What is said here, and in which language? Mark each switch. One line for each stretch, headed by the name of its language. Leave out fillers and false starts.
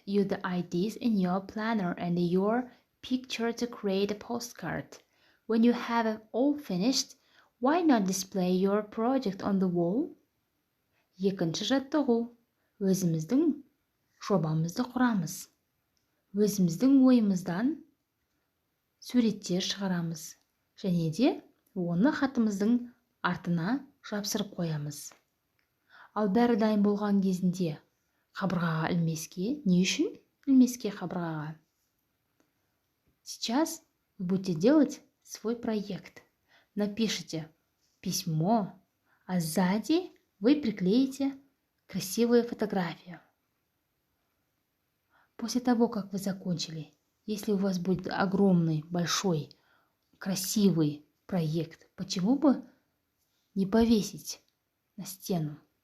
English: Use the ideas in your planner and your picture to create a postcard. When you have it all finished, why not display your project on the wall?
Kazakh: Екінші жаттығу. Өзіміздің жобамызды құрамыз. Өзіміздің ойымыздан суреттер шығарамыз. Және де оны хатымыздың артына жапсырып қоямыз. Ал бәрі дайын болған кезінде қабырғаға ілмеске, не үшін ілмеске қабырғаға?
Russian: Сейчас вы будете делать свой проект. Напишите письмо, а сзади вы приклеите красивую фотографию. После того, как вы закончили, если у вас будет огромный, большой, красивый проект, почему бы не повесить на стену